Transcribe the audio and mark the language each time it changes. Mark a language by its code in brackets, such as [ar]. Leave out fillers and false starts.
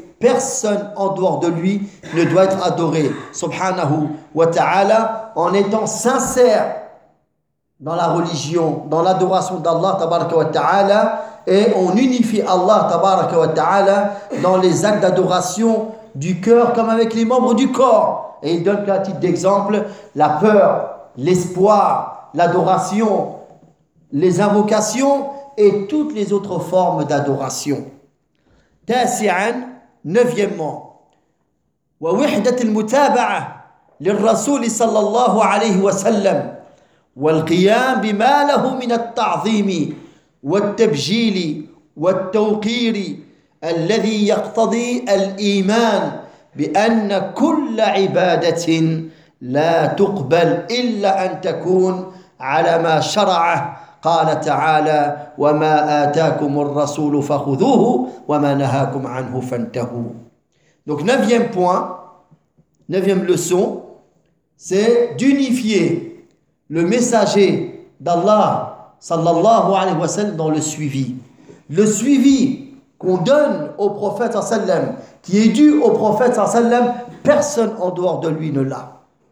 [fr] Personne en dehors de lui ne doit être adoré, subhanahu wa ta'ala, en étant sincère dans la religion, dans l'adoration d'Allah tabaraka wa ta'ala, et on unifie Allah tabaraka wa ta'ala dans les actes d'adoration du cœur comme avec les membres du corps. Et il donne à titre d'exemple la peur, l'espoir, l'adoration, les invocations et toutes les autres formes d'adoration. [ar] Tasi'an, [fr] neuvièmement, [ar] wa wihdat al-mutaba'a lir-rasul sallallahu alayhi wa sallam والقيام بما له من التعظيم والتبجيل والتوقير الذي يقتضي الإيمان بأن كل عبادة لا تقبل إلا أن تكون على ما شرعه قال تعالى وما آتاكم الرسول فخذوه وما نهاكم عنه فانتهوا. [fr] Donc neuvième point, neuvième leçon, c'est d'unifier le messager d'Allah [ar] sallallahu alayhi wa sallam [fr] dans le suivi. Le suivi qu'on donne au prophète [ar] sallallahu alayhi wa sallam, [fr] qui est dû au prophète sallallahu alayhi wa sallam, personne en dehors de lui ne l'a.